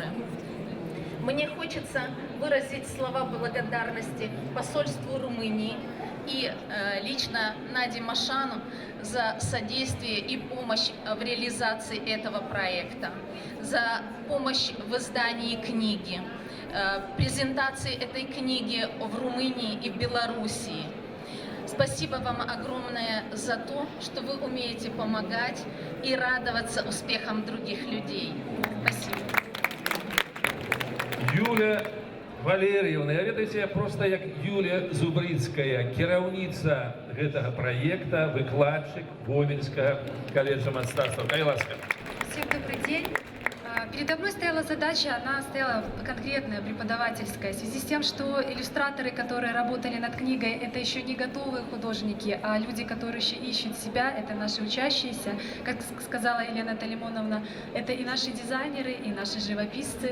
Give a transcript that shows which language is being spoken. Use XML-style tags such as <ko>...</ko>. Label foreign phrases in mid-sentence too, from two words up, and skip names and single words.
<ru>Мне хочется выразить слова благодарности посольству Румынии и лично Наде Машану за содействие и помощь в реализации этого проекта, за помощь в издании книги, презентации этой книги в Румынии и в Белоруссии. Спасибо вам огромное за то, что вы умеете помогать и радоваться успехам других людей. Спасибо.</ru> <be>Юля Валерьевна, я ведаеце, просто як Юлія Зубрицкая, кіраўніца гэтага праекта, выкладчык Гомельскага колледжа мастацтва. Кай ласка.</be> <ru>Всем добрый день. Передо мной стояла задача, она стояла конкретная, преподавательская, в связи с тем, что иллюстраторы, которые работали над книгой, это еще не готовые художники, а люди, которые еще ищут себя, это наши учащиеся. Как сказала Елена Талимоновна, это и наши дизайнеры, и наши живописцы.</ru>